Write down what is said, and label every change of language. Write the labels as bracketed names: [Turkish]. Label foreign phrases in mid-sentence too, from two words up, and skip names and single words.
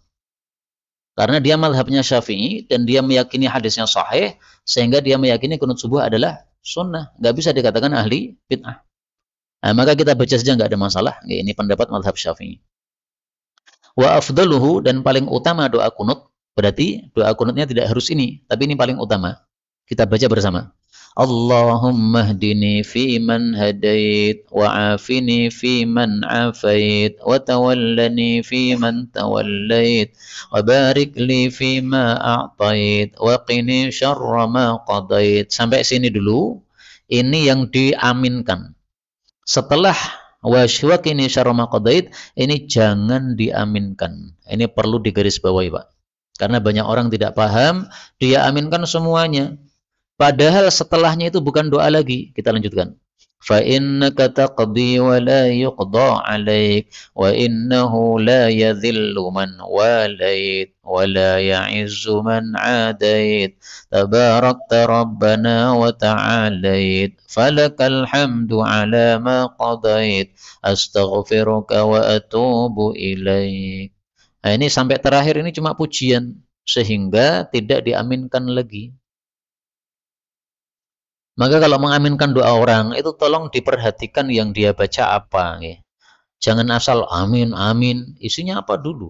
[Indonesian] Karena dia mazhabnya Syafi'i dan dia meyakini hadisnya sahih, sehingga dia meyakini kunut subuh adalah sunnah. Enggak bisa dikatakan ahli bid'ah. Nah, maka kita baca saja enggak ada masalah. Ini pendapat mazhab Syafi'i. [Arabic] وأفضله, [Indonesian] dan paling utama doa kunut, berarti doa kunutnya tidak harus ini, tapi ini paling utama. Kita baca bersama. [Arabic] اللهم اهدني فيمن هديت وعافني فيمن عافيت وتولني فيمن توليت وبارك لي فيما أعطيت وقني شر ما قضيت. [Indonesian] Sampai sini dulu. Ini yang diaminkan. Setelah [Arabic] وقني شر ما قضيت, [Indonesian] ini jangan diaminkan. Ini perlu digarisbawahi, Pak. Karena banyak orang tidak paham, dia aminkan semuanya. Padahal setelahnya itu bukan doa lagi. Kita lanjutkan. [Arabic] فإنك تقضي ولا يقضى عليك وإنه لا يذل من واليت ولا يعز من عاديت تباركت ربنا وتعاليت فلك الحمد على ما قضيت أستغفرك وأتوب إليك. [Indonesian] Nah, ini sampai terakhir ini cuma pujian sehingga tidak diaminkan lagi. Maka kalau mengaminkan doa orang, itu tolong diperhatikan yang dia baca apa. Jangan asal amin, amin. Isinya apa dulu.